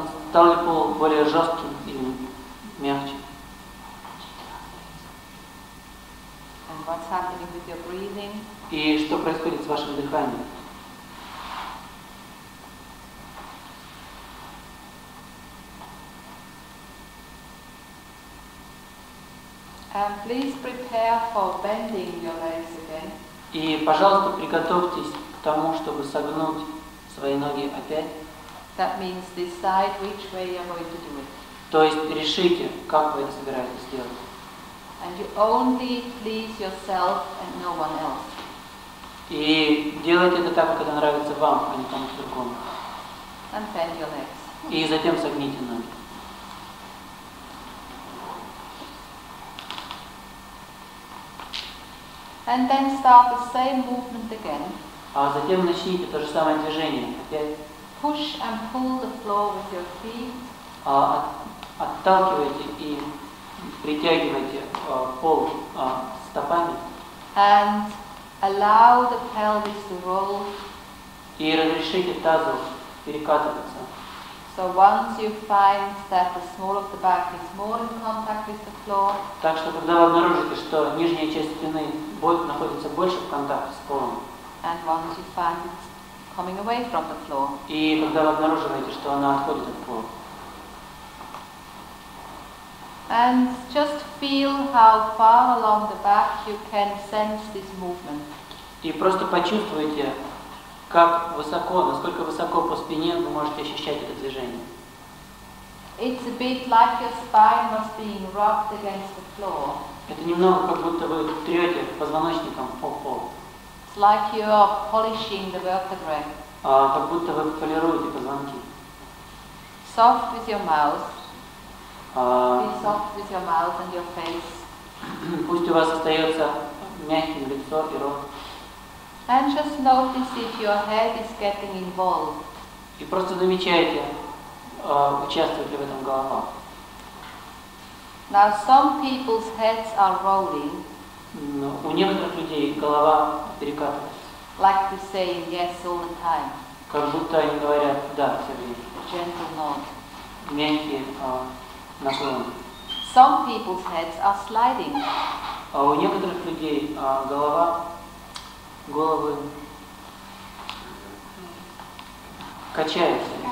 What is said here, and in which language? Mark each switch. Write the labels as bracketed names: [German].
[Russian] Стал ли пол более жестким или мягче? [English] And what's happening with your breathing? [Russian] И что происходит с вашим дыханием? [English] And please prepare for bending your legs again. [Russian] И, пожалуйста, приготовьтесь к тому, чтобы согнуть свои ноги опять. [English] That means decide which way you're going to do it. [Russian] То есть решите, как вы это собираетесь сделать. [English] And you only please yourself and no one else. [Russian] И делайте это так, как это нравится вам, а не кому-то другому. [English] And bend your legs. [Russian] И затем согните ноги. [English] And then start the same movement again. А затем начните то же самое движение. [Russian] Опять [English] Push and pull the floor with your feet. [Russian] Отталкивайте и притягивайте пол стопами. [English] And allow the pelvis to roll. [Russian] И разрешите тазу перекатываться. [English] So once you find that the small of the back is more in contact with the floor, [Russian] Так что, когда вы обнаружите, что нижняя часть спины находится больше в контакте с полом, [English] and once you find it coming away from the floor, [Russian] и когда вы обнаруживаете, что она отходит от пола, [English] and just feel how far along the back you can sense this movement. [Russian] и просто почувствуйте, как высоко, насколько высоко по спине вы можете ощущать это движение. [English] It's a bit like your spine was being rubbed against the floor. [Russian] Это немного как будто вы трете позвоночником по полу. [English] It's like you are polishing the vertebrae. [Russian] Как будто вы полируете позвонки. [English] Soft with your mouth. Be [Russian] Пусть [English] soft with your mouth and your face. [Russian] у вас остается мягким лицо и рот. [English] And just notice if your head is getting involved. [Russian] И просто замечайте, участвует ли в этом голова. [English] Now some people's heads are rolling, [Russian] У некоторых людей голова перекатывается, [English] like to say yes all the time. [Russian] как будто они говорят «да» все время. [English] A gentle nod. [Russian] Мягкие наклоны. [English] Some people's heads are sliding. [Russian] А у некоторых людей головы качаются.